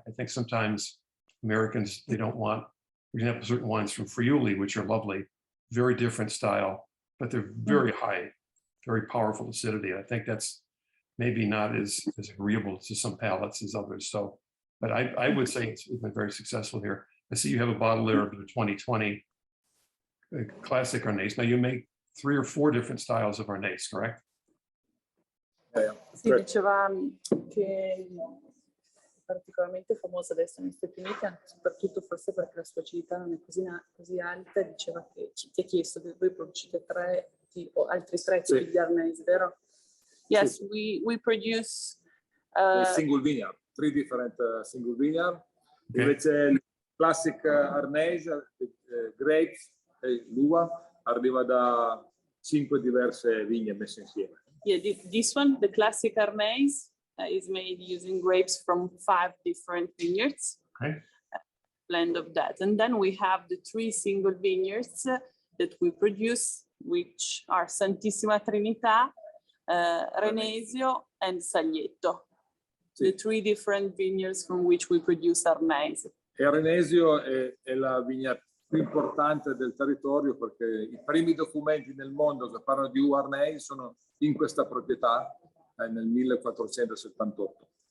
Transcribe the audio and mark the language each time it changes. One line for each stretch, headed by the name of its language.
English: I think sometimes Americans, they don't want, for example, certain wines from Friuli, which are lovely, very different style, but they're very high, very powerful acidity. I think that's maybe not as agreeable to some palates as others. So, but I would say it's been very successful here. I see you have a bottle there of the 2020 classic Arnese. Now you make 3 or 4 different styles of Arnese, correct?
Italian: Si diceva che è particolarmente famosa adesso negli Stati Uniti, soprattutto forse perché la sua acidità non è così alta. Diceva che ti ha chiesto che voi producete 3 o altri 3 tipi di Arnese, vero?
English: Yes, we produce single vineyard, 3 different single vineyard. Okay.
Italian: Invece il classic Arnese, grapes, l'uva, arriva da 5 diverse vigne messe insieme.
English: Yeah, this one, the classic Arnese, is made using grapes from 5 different vineyards. Okay. Blend of that. And then we have the 3 single vineyards that we produce, which are Santissima Trinità, Renesio, and Saglietto. The 3 different vineyards from which we produce Arnese.
Italian: E Renesio è la vigna più importante del territorio, perché i primi documenti nel mondo che parlano di uva Arnese sono in questa proprietà nel 1478.